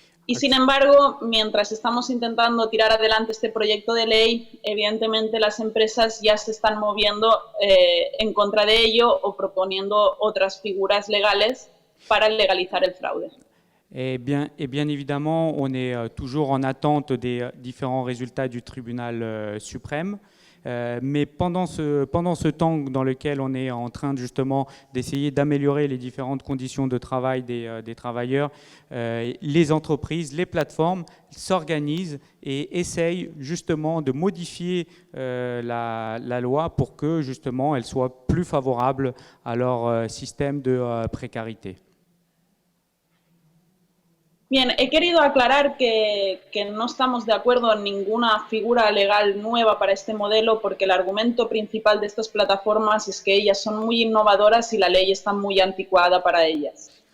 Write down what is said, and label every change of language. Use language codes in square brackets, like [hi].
[es] Y sin embargo, mientras estamos intentando tirar adelante este proyecto de ley, evidentemente las empresas ya se están moviendo en contra de ello o proponiendo otras figuras legales para legalizar el fraude. [fr] Et bien évidemment, on est toujours en attente des différents résultats du tribunal suprême. Mais pendant ce temps dans lequel on est en train justement d'essayer d'améliorer les différentes conditions de travail des travailleurs, les entreprises, les plateformes s'organisent et essayent justement de modifier la loi pour que justement elle soit plus favorable à leur système de précarité. [es] Bien, he querido aclarar que no estamos de acuerdo en ninguna figura legal nueva para este modelo porque el argumento principal de estas plataformas es que ellas son muy innovadoras y la ley está muy anticuada para ellas.